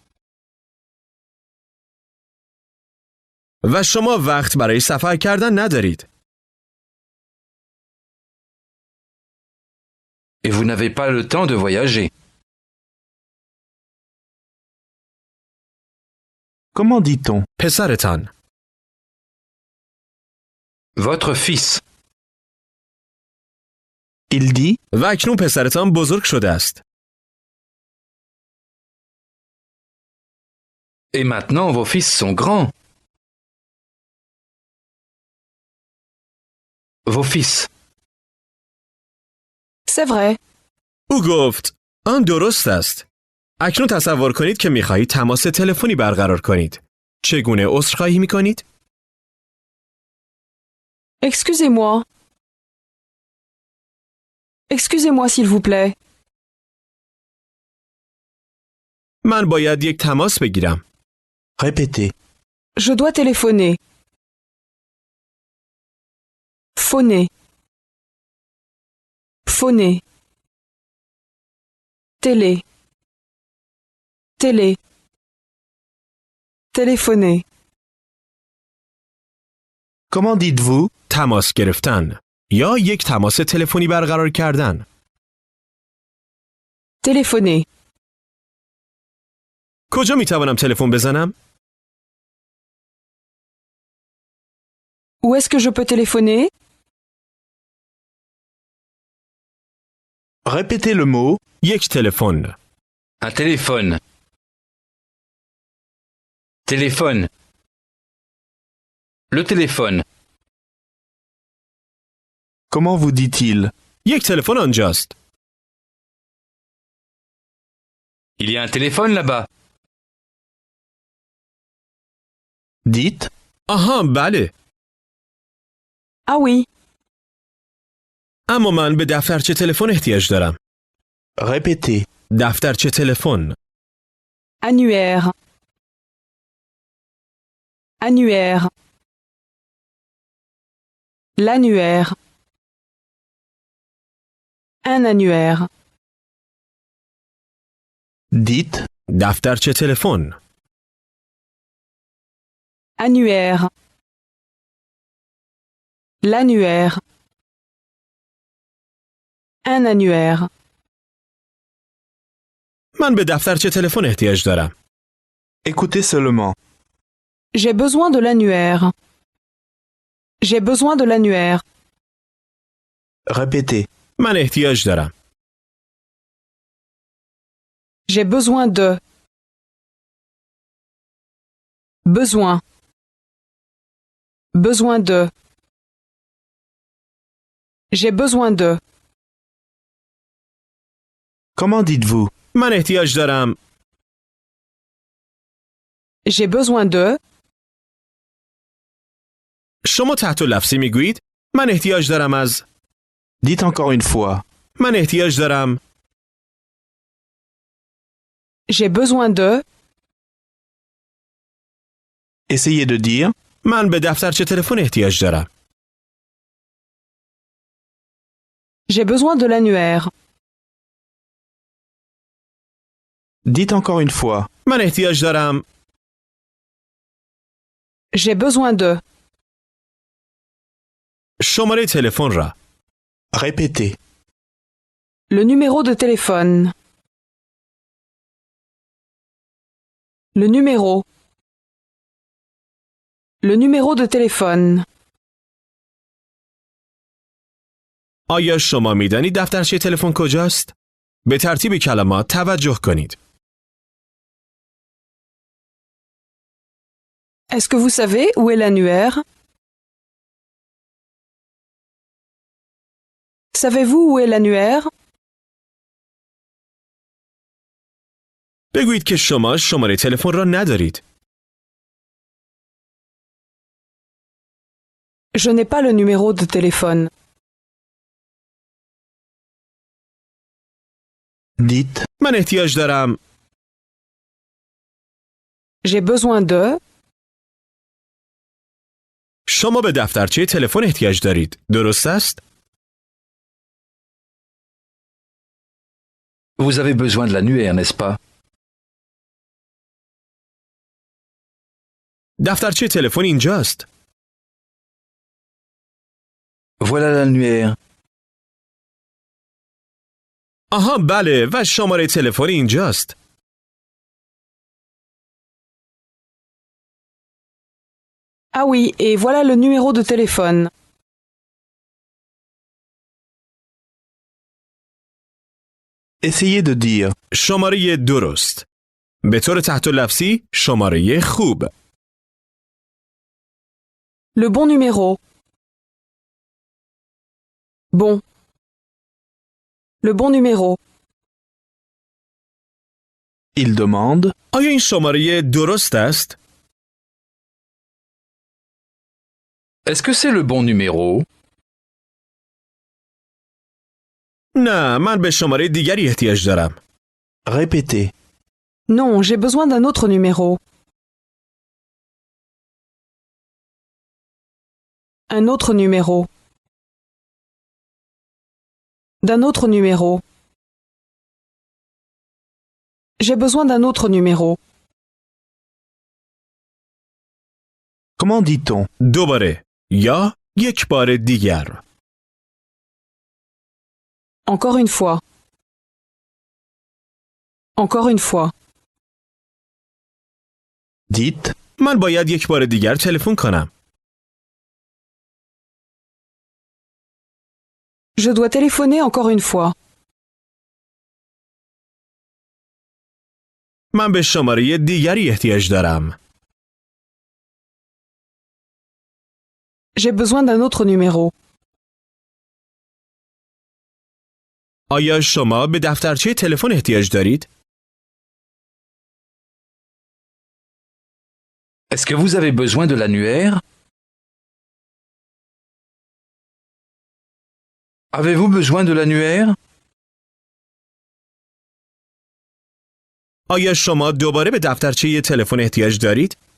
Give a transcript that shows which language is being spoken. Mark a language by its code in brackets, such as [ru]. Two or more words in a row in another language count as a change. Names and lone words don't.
[fa] و شما وقت برای سفر کردن ندارید. [fr] Et vous n'avez pas le temps de voyager. Comment dit-on [fa] پسرتان. [fr] Votre fils. Il dit [fa] و اکنون پسرتان بزرگ شده است. [fr] Et maintenant, vos fils sont grands. Vos fils. C'est vrai. [fa] او گفت آن درست است. اکنون تصور کنید که می خواهید تماس تلفنی برقرار کنید. چگونه عذرخواهی می کنید؟ [fr] Excusez-moi. Excusez-moi s'il vous plaît. [fa] من باید یک تماس بگیرم. [fr] Répétez. Je dois téléphoner. Phoner. Phoner. Télé. Télé. Téléphoner. Comment dites-vous [fa] تماس گرفتن یا یک تماس تلفنی برقرار کردن. [fr] Téléphoner. [fa] کجا می توانم تلفن بزنم؟ [fr] Où est-ce que je peux téléphoner? Répétez le mot [fa] یک تلفن. [fr] Un téléphone. Téléphone. Le téléphone. Comment vous dit-il [fa] یک تلفن آنجاست. [fr] Il y a un téléphone là-bas. Dites [fa] آها بله. [fr] Ah oui. [fa] اما من به دفترچه تلفن احتیاج دارم. [fr] Répétez. [fa] دفترچه تلفن. [fr] Annuaire. Annuaire. L'annuaire. Un annuaire. Dites [fa] دفترچه تلفن. [fr] Annuaire. L'annuaire. Un annuaire. [fa] من به دفترچه تلفن احتیاج دارم. [fr] Écoutez seulement. J'ai besoin de l'annuaire. J'ai besoin de l'annuaire. Répétez. [fa] من احتیاج دارم. [fr] J'ai besoin de. Besoin. Besoin de. J'ai besoin de. Comment dites-vous [fa] من احتیاج دارم. [fr] J'ai besoin de. [fa] شما تحت لفظی میگویید من احتیاج دارم از. [fr] Dites encore une fois. [fa] من احتیاج دارم. [fr] J'ai besoin de. Essayez de dire [fa] من به دفترچه تلفن احتیاج دارم. [fr] J'ai besoin de l'annuaire. Dites encore une fois. [fa] من احتیاج دارم. [fr] J'ai besoin de. [fa] شماره تلفن را. [fr] Répétez. Le numéro de téléphone. Le numéro. Le numéro de téléphone. [fa] آیا شما می‌دانید دفترچه تلفن کجاست؟ به ترتیب کلمات توجه کنید. [fr] Est-ce que vous savez où est l'annuaire? Savez-vous où est l'annuaire? [fa] بگویید که شما شماره تلفن را ندارید. [fr] Je n'ai pas le numéro de téléphone. Dites [fa] من احتیاج دارم. [fr] J'ai besoin de. [fa] شما به دفترچه تلفن احتیاج دارید. درست است؟ [fr] Vous avez besoin de l'annuaire, n'est-ce pas? [fa] دفترچه تلفن اینجاست. [fr] Voilà l'annuaire. [fa] آها بله و شماره تلفن اینجاست. [fr] Ah oui, et voilà le numéro de téléphone. essayez de dire [fa] شماره درست. به طور تحت لفظی شماره خوب. [fr] Le bon numéro. Bon. Le bon numéro. il demande [fa] آیا این شماره درست است؟ [fr] Est-ce que c'est le bon numéro? [fa] نه من به شماره دیگری احتیاج دارم. [fr] répétez Non, j'ai besoin d'un autre numéro. Un autre numéro. D'un autre numéro. J'ai besoin d'un autre numéro. comment dit-on [fa] دوباره یا یک بار دیگر. [fr] Encore une fois. Encore une fois. dites [fa] من باید یک بار دیگر تلفن کنم. [fr] Je dois téléphoner encore une fois. [fa] من به شماره دیگری احتیاج دارم. [fr] J'ai besoin d'un autre numéro. [fa] آیا شما به دفترچه تلفن احتیاج دارید؟ [fr] Est-ce que vous avez besoin de l'annuaire? Avez-vous besoin de l'annuaire? [fa] آیا شما دوباره به دفترچه تلفن احتیاج دارید؟